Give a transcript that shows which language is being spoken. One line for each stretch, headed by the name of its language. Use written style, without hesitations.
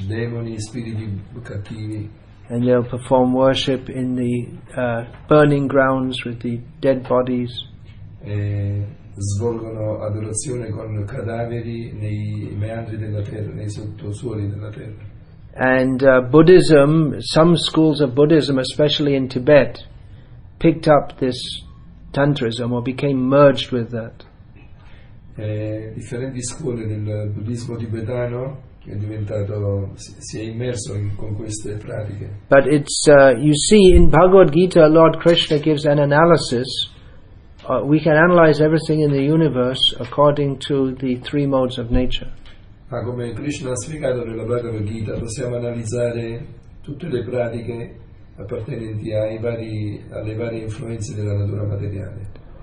Italian: Demoni, spiriti cattivi.
English: And they'll perform worship in the burning grounds with the dead bodies.
Italian: E svolgono adorazione con cadaveri nei meandri della terra, nei sottosuoli della terra.
English: And Buddhism, some schools of Buddhism, especially in Tibet, picked up this Tantrism or became merged with that.
Italian: Differenti scuole del buddismo tibetano è diventato, si è immerso con queste pratiche.
English: But it's you see in Bhagavad Gita, Lord Krishna gives an analysis. We can analyze everything in the universe according to the three modes of nature.
Italian: Ma come Krishna ha spiegato nella Bhagavad Gita, possiamo analizzare tutte le pratiche appartenenti alle varie influenze della natura materiale.